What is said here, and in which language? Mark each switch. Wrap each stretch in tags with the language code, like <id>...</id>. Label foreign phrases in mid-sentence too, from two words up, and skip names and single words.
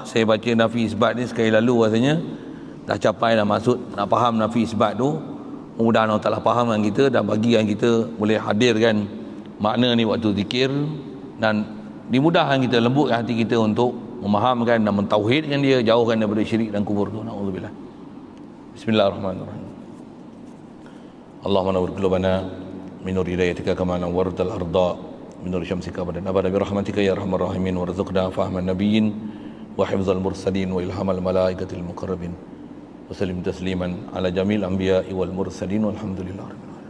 <ms>Saya baca nafi isbat ni sekali lalu rasanya dah capai dah maksud nak faham nafi isbat tu. Mudah-mudahan Allah Ta'ala faham dengan kita dan bagikan kita boleh hadirkan makna ni waktu zikir dan dimudahkan kita, lembutkan hati kita untuk memahamkan dan mentauhidkan dia, jauhkan daripada syirik dan kubur tu. Na'udzubillah. Bismillahirrahmanirrahim.</ms> <ar>اللهم نور قلوبنا من نور هدايتك كما نورت الأرض من نور شمسك ونبرا برحمتك يا أرحم الراحمين وارزقنا فهم النبيين وحفظ المرسلين وإلهام الملائكة المقربين. وسلم تسليما على جميع الأنبياء والمرسلين والحمد لله.</ar>